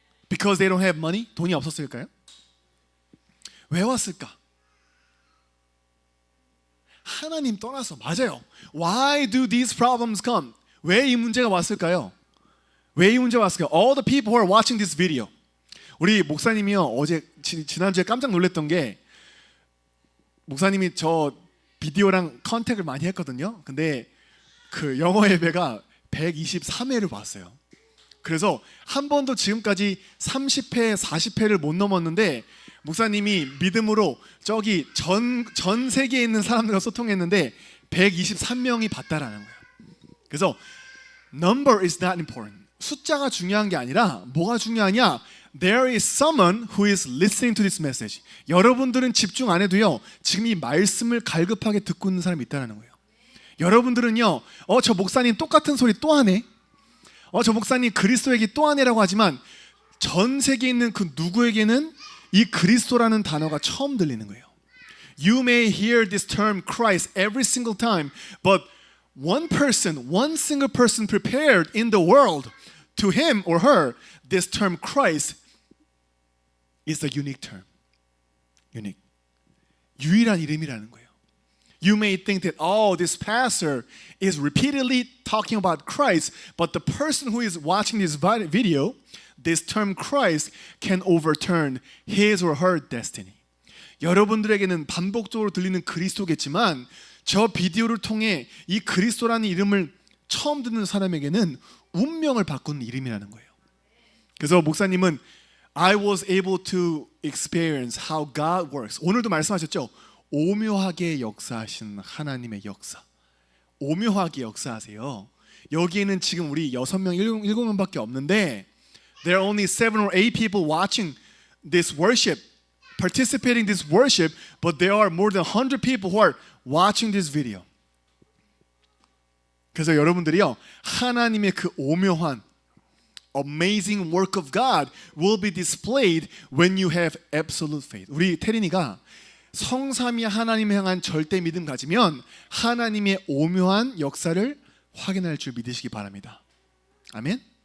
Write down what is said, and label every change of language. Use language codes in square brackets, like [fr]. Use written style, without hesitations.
[en] Because they don't have money? [ko] 돈이 없었을까요? 왜 왔을까? 하나님 떠나서 맞아요. [en] Why do these problems come? [ko] 왜 이 문제가 왔을까요? 왜 이 문제가 왔을까요? [en] All the people who are watching this video. [ko] 우리 목사님이요, 어제 지난주에 깜짝 놀랐던 게 목사님이 저 비디오랑 컨택을 많이 했거든요. 근데 그 영어 예배가 123회를 봤어요. 그래서 한 번도 지금까지 30회, 40회를 못 넘었는데 목사님이 믿음으로 저기 전 세계에 있는 사람들과 소통했는데 123명이 봤다라는 거예요. 그래서 [en] number is not important. [ko] 숫자가 중요한 게 아니라 뭐가 중요하냐? [en] There is someone who is listening to this message. [ko] 여러분들은 집중 안 해도요, 지금 이 말씀을 갈급하게 듣고 있는 사람이 있다는 거예요. 여러분들은요, 저 목사님 똑같은 소리 또 하네. 저 목사님 그리스도 얘기 또 하네라고 하지만 전 세계에 있는 그 누구에게는 이 그리스도라는 단어가 처음 들리는 거예요. [en] You may hear this term Christ every single time, but one single person prepared in the world, to him or her, this term Christ is a unique term. Unique. [ko] 유일한 이름이라는 거예요. [en] You may think that, this pastor is repeatedly talking about Christ, but the person who is watching this video, this term Christ can overturn his or her destiny. [ko] 여러분들에게는 반복적으로 들리는 그리스도겠지만 저 비디오를 통해 이 그리스도라는 이름을 처음 듣는 사람에게는 운명을 바꾸는 이름이라는 거예요. 그래서 목사님은 [en] I was able to experience how God works. [ko] 오늘도 말씀하셨죠? 오묘하게 역사하신 하나님의 역사. 오묘하게 역사하세요. 여기에는 지금 우리 6명, 7명밖에 없는데 [en] There are only 7 or 8 people watching this worship, participating in this worship, but there are more than 100 people who are watching this video. [ko] 그래서 여러분들이요, 하나님의 그 오묘한 [en] amazing work of God will be displayed when you have absolute faith. [ko] 우리 태린이가 성삼위 하나님을 향한 절대 믿음 가지면 하나님의 오묘한 역사를 확인할 줄 믿으시기 바랍니다. 아멘.